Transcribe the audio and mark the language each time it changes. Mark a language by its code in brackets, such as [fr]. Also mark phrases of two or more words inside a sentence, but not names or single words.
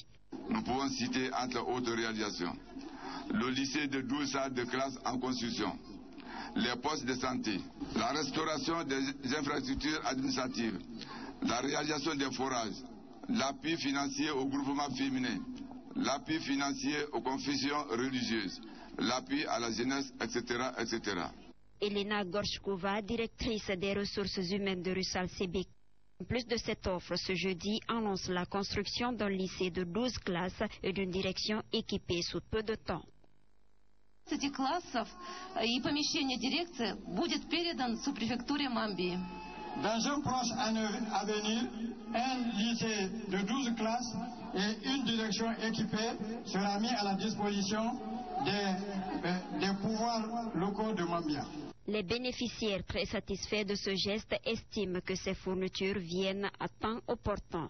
[fr] Nous pouvons citer entre autres réalisations le lycée de 12 salles de classe en construction, les postes de santé, la restauration des infrastructures administratives, la réalisation des forages, l'appui financier au groupement féminin, l'appui financier aux confessions religieuses, l'appui à la jeunesse, etc., etc. Elena Gorchkova, directrice des ressources humaines de Russal Sebeka. En plus de cette offre, ce jeudi annonce la construction d'un lycée de 12 classes et d'une direction équipée sous peu de temps. [ru] Этих классов и помещение дирекции будет передан субпрефектуре Мамбии. [fr] Dans un proche avenir, un lycée de 12 classes et une direction équipée sera mis à la disposition des pouvoirs locaux de Mambia. Les bénéficiaires très satisfaits de ce geste estiment que ces fournitures viennent à temps opportun.